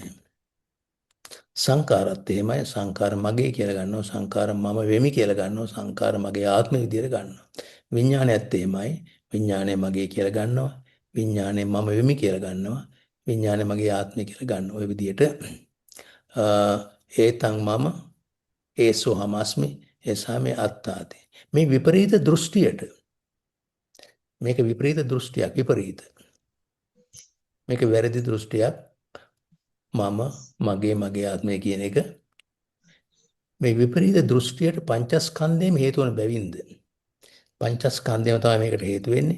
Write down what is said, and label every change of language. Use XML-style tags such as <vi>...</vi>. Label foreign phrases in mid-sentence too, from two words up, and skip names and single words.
<si>සංකාරත් එහෙමයි. සංකාර මගේ කියලා ගන්නවා. සංකාර මම වෙමි කියලා ගන්නවා. සංකාර මගේ ආත්මය විදියට ගන්නවා. විඥානයත් එහෙමයි. විඥානය මගේ කියලා ගන්නවා. විඥානය මම වෙමි කියලා ගන්නවා. විඥානය මගේ ආත්මය කියලා ගන්නවා. ඔය විදියට</si> <pi>ඒතං මම ඒසෝ හමස්මි ඒසාමේ අත්තාති.</pi> <si>මේ විපරීත දෘෂ්ටියට මේක විපරීත දෘෂ්ටියක් විපරීත. මේක වැරදි දෘෂ්ටියක්. මම මගේ ආත්මය කියන එක මේ විපරීත දෘෂ්ටියට පංචස්කන්ධයම හේතු වන බැවින්ද පංචස්කන්ධයම තමයි මේකට හේතු වෙන්නේ.</si>